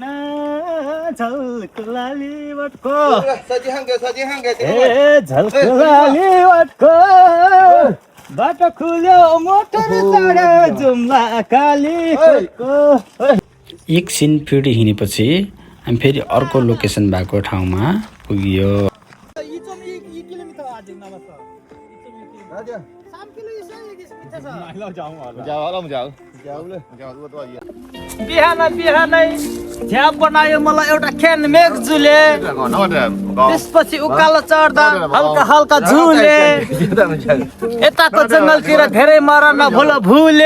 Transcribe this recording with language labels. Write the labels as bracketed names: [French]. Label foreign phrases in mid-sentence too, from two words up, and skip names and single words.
[Nepali] झल्को लालीवटको झल्को लालीवटको बाटो खुल्यो मोटर चढ्यो जुम्ला कालीकोटको। एकछिन फेरि हिँडेपछि हामी फेरि अर्को लोकेसन भएको ठाउँमा पुगियो। [Korean] 2.2 km 아직 남았어. 3km 있어야 여기서 밑에서. [Nepali] बिहानै झ्याप बनायो मलाई एउटा क्यान मेघजुले। त्यसपछि उकालो चढ्दा हल्का हल्का झुले। यताको जङ्गलतिर धेरै मरन भुल भुले।